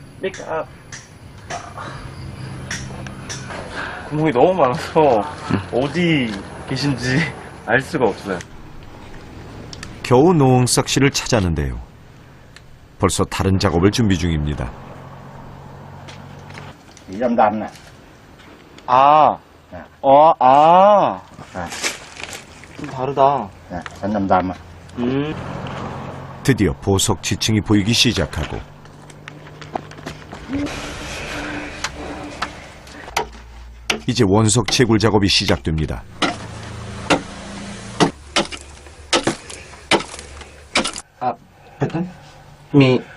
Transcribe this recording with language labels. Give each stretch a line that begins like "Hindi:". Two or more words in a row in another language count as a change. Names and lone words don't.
Korean: 구멍이 너무 많아서 어디 계신지 알 수가 없어요. 겨우 노응석 씨를 찾았는데요. 벌써 다른 작업을 준비 중입니다.
Vietnamese: dăm nè.
Korean: 아, 네. 좀 다르다.
Vietnamese: Nè, bánh dăm.
Korean: 드디어 보석 지층이 보이기 시작하고 이제 원석 채굴 작업이 시작됩니다. 미.